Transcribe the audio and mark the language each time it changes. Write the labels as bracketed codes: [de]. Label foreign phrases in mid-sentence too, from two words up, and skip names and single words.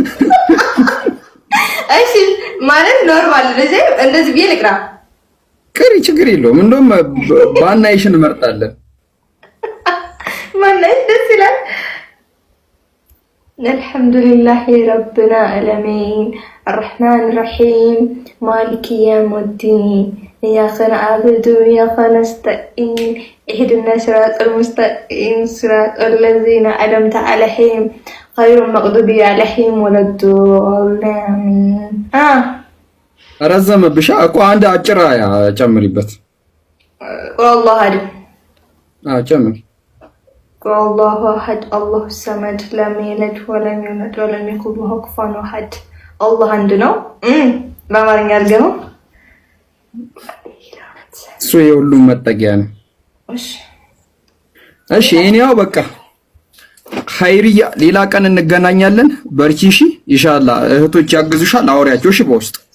[am] እሺ ማለት ኖርማል እንደዚህ ብዬ ልቅራ። ቅሪ ችግር የለውም። እንደውም ባናይሽን እንመርጣለን። ማናይሽ ደስ ይላል። [ar] الحمد لله رب العالمين الرحمن الرحيم مالك يوم الدين إياك نعبد وإياك نستعين اهدنا الصراط المستقيم صراط الذين أنعمت عليهم غير المغضوب عليهم ولا الضالين [am] ረዘመብሻ እኮ አንድ አጭር አያ ጨምሪበት። [ar] والله አሐድ [am] ጨምሪ። [ar] والله أحد الله الصمد لم يلد ولم يولد ولم يكن له كفوا أحد [am] አላህ አንድ ነው። በአማርኛ አድርገው እሱ የሁሉም መጠጊያ ነው። እሺ እኔው በቃ ኸይርያ ሌላ ቀን እንገናኛለን። በርቺ እሺ። ኢንሻአላህ እህቶች ያግዙሻል። አውሪያቸው እሺ በውስጥ።